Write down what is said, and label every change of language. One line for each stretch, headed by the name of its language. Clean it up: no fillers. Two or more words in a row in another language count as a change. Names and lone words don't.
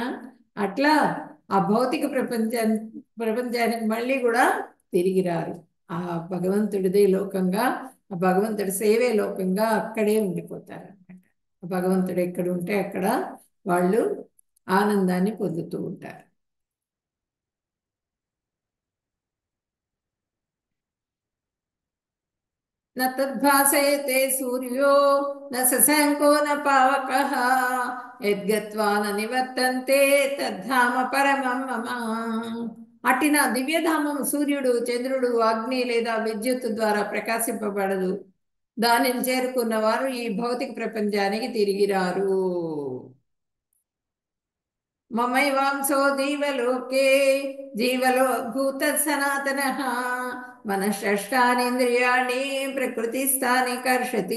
Telugu: అట్లా ఆ భౌతిక ప్రపంచానికి మళ్ళీ కూడా తిరిగి రారు. ఆ భగవంతుడిదే లోకంగా, ఆ భగవంతుడి సేవే లోకంగా అక్కడే ఉండిపోతారు అనమాట. భగవంతుడు ఎక్కడ ఉంటే అక్కడ వాళ్ళు ఆనందాన్ని పొందుతూ ఉంటారు.
Sanskrit: न तद्भासयते सूर्यो न शशाङ्को न पावकः यद्गत्वा न निवर्तन्ते తద్ధామ పరమం మమ.
Telugu: అట్టి నా దివ్యధామం సూర్యుడు, చంద్రుడు, అగ్ని లేదా విద్యుత్ ద్వారా ప్రకాశింపబడదు. దానిని చేరుకున్న వారు ఈ భౌతిక ప్రపంచానికి తిరిగి రారు.
Sanskrit: మమైవాంసో జీవలోకే జీవలో భూత సనాతన మనషష్టానేంద్రియాణి ప్రకృతిస్థాని కర్షతి.